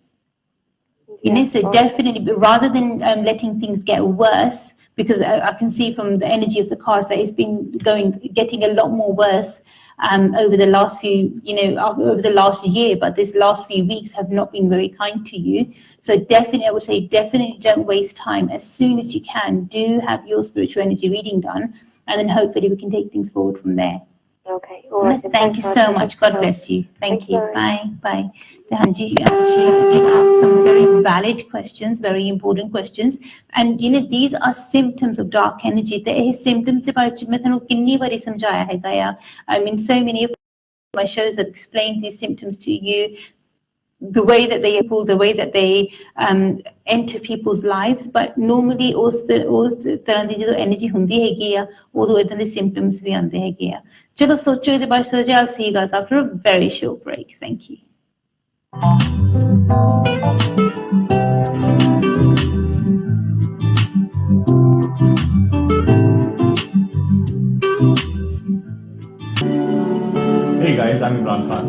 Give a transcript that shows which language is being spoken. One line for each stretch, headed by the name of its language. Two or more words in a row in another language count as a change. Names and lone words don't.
English: You know, so definitely, but rather than letting things get worse, because I can see from the energy of the cards that it's been getting a lot more worse over the last over the last year, but this last few weeks have not been very kind to you. So definitely, I would say definitely don't waste time. As soon as you can, do have your spiritual energy reading done, and then hopefully we can take things forward from there. Okay, all right. Then. Thank you Thanks, so Arti. much. Thanks for God your help. bless you. Thank Thanks, you. bye. Bye.
Punjabi: ਤੇ ਹਾਂਜੀ
English: she did ask some very valid questions, very important questions, and these are symptoms of dark energy.
Punjabi: ਤੇ ਇਹ symptoms ਦੇ ਬਾਰੇ ਚ ਮੈਂ ਤੁਹਾਨੂੰ ਕਿੰਨੀ ਵਾਰੀ ਸਮਝਾਇਆ ਹੈਗਾ ਆ.
English: I mean, so many of my shows have explained these symptoms to you, the way that they pull, the way that they enter people's lives. But normally
Punjabi: ਉਸ ਤਰ੍ਹਾਂ ਦੀ ਜਦੋਂ energy ਹੁੰਦੀ ਹੈਗੀ ਆ ਉਦੋਂ ਇਦਾਂ ਦੇ symptoms ਵੀ ਆਉਂਦੇ ਹੈਗੇ ਆ. ਚਲੋ ਸੋਚੋ ਇਹਦੇ ਬਾਰੇ ਸੋਚੋ.
English: I'll see you guys after a very short break. Thank you. Hey guys, I'm Imran Khan.